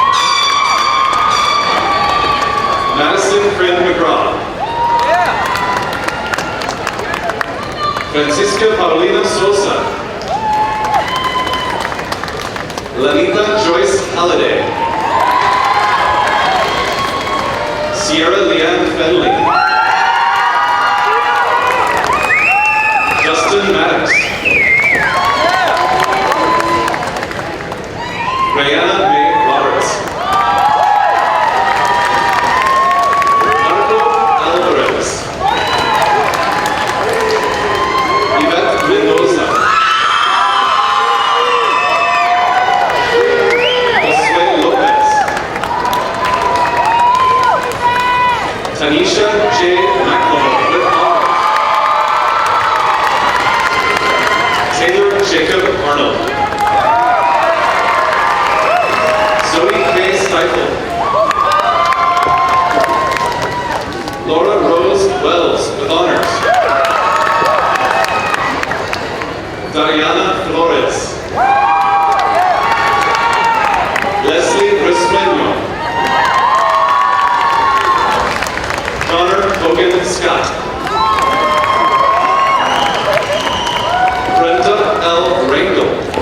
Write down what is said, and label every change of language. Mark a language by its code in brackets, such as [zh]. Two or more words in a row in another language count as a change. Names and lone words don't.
[en] Madison Fred McGraw. Francisca Paulina Sosa. Lanita Joyce Halliday. Sierra Leanne Fenley. Justin Maddox. Brianna May Roberts. Marco Alvarez. Yvette Mendoza. Josue Lopez. Tanisha J. McLemore with honors. Taylor Jacob Arnold. Zoe K. Stifel. Laura Rose Wells with honors. Dariana Flores. Leslie Rismeño. Connor Hogan Scott. Brenda L. Rangel.